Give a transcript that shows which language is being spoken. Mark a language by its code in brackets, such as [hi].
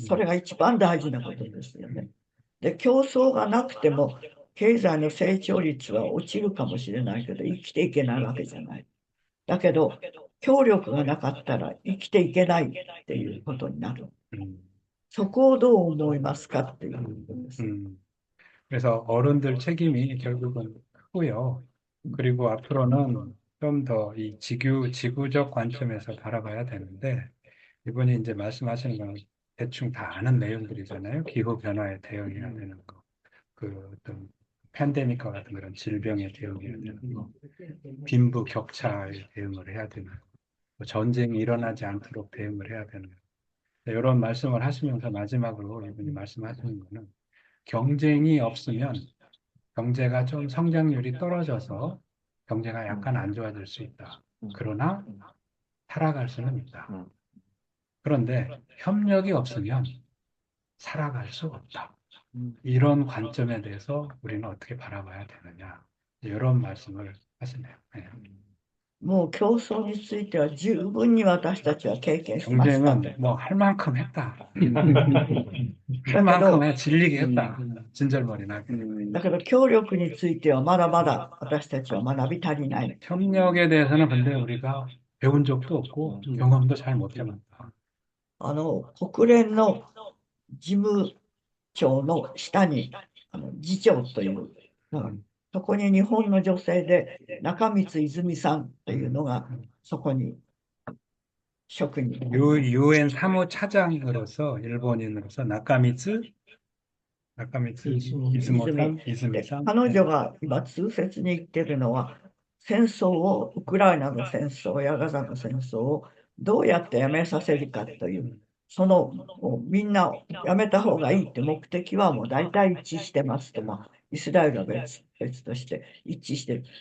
[ja] それが一番大事なことですよね。で、競争がなくても経済の成長率は落ちるかもしれないけど生きていけないわけじゃない。だけど協力がなかったら生きていけないっていうことになる。そこをどう思いますかっていうことです。 [ko] 그래서 어른들 책임이 결국은 크고요. 그리고 앞으로는 좀 더 이 지구적 관점에서 바라봐야 되는데, 이분이 이제 말씀하시는 건 대충 다 아는 내용들이잖아요. 기후 변화에 대응해야 되는 거, 그 어떤 팬데믹과 같은 그런 질병에 대응해야 되는 거, 빈부 격차에 대응을 해야 되는 거, 뭐 전쟁이 일어나지 않도록 대응을 해야 되는 거. 이런 말씀을 하시면서 마지막으로 이분이 말씀하시는 거는 경쟁이 없으면 경제가 좀 성장률이 떨어져서 경제가 약간 안 좋아질 수 있다. 그러나 살아갈 수는 있다. 그런데 협력이 없으면 살아갈 수 없다. 이런 관점에 대해서 우리는 어떻게 바라봐야 되느냐. 이런 말씀을 하시네요. 네. [ja] もう競争については十分に私たちは経験しました。 [ko] 경쟁은 뭐 할 만큼 했다. 할 만큼 해 질리게 했다. 진절머리나게. [ja] だけど協力についてはまだまだ私たちは学び足りない。 [ko] 협력에 대해서는 근데 우리가 배운 적도 없고 경험도 잘 못 해봤다. [ja] 国連の事務長の下に次長というのが、そこに日本の女性で中光泉さんというのがそこに職に。 [ko] 유엔 사무차장으로서 일본인으로서 나카미츠 이즈모산 [ja] 彼女が今痛切に言ってるのは、戦争を、ウクライナの戦争やガザの戦争をどうやってやめさせるかという、そのもうみんなやめた方がいいって目的はもう大体一致してますと、イスラエルは別として一致してる。